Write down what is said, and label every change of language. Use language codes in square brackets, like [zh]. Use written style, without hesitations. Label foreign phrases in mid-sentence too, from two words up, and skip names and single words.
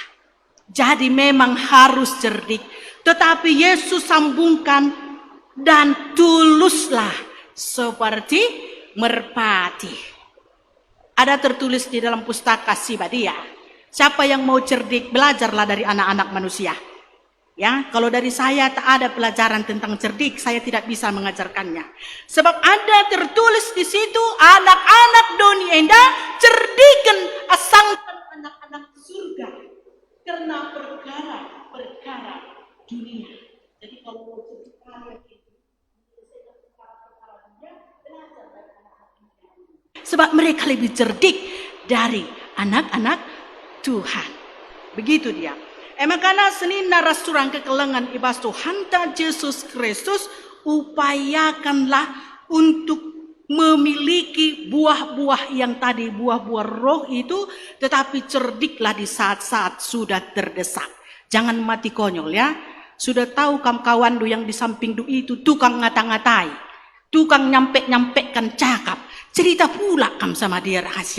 [id] Jadi memang harus cerdik. Tetapi Yesus sambungkan, dan tuluslah seperti merpati. Ada tertulis di dalam pustaka Sibadia. Siapa yang mau cerdik, belajarlah dari anak-anak manusia. Ya, kalau dari saya tak ada pelajaran tentang cerdik, saya tidak bisa mengajarkannya. Sebab ada tertulis di situ, [btx] anak-anak doni enda cerdikan asangkan anak-anak surga [id] karena perkara-perkara dunia. Jadi kalau mau cerdik kalian itu, perkara-perkara dunia, belajar dari anak-anak dunia. Sebab mereka lebih cerdik dari anak-anak Tuhan. Begitu dia. Makanya [btx] senina rasturang kekelengan ibas [id] Tuhan Yesus Kristus, upayakanlah untuk memiliki buah-buah yang tadi, buah-buah roh itu, tetapi cerdiklah di saat-saat sudah terdesak. Jangan mati konyol ya. Sudah tahu kawan yang di samping itu tukang ngata-ngatai, tukang nyampe-nyampekan cakap, cerita pula sama dia rahasia.